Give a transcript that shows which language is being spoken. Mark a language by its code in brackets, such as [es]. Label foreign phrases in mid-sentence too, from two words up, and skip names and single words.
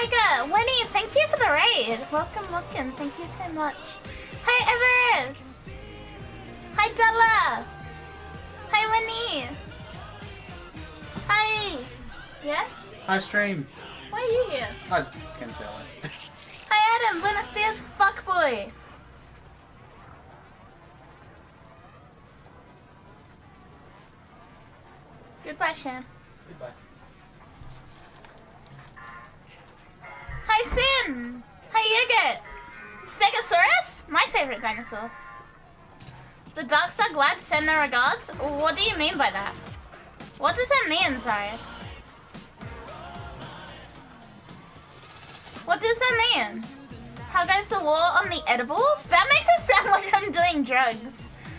[en] Winnie, thank you for the raid! Welcome, thank you so much. Hi Hi, Everest. Hi, Della. Hi, Winnie. Hi. Yes? Hi, stream. Why are you here? I can tell it. Hi, Adam. [es] Buenos dias, [en] fuckboy. Goodbye, Sham. Goodbye. Hi, Sin. Hi, Yogurt. Stegosaurus? My favorite dinosaur. The Darkstar glad send their regards? What do you mean by that? What does that mean, Zarius? What does that mean? How goes the war on the edibles? That makes it sound like I'm doing drugs.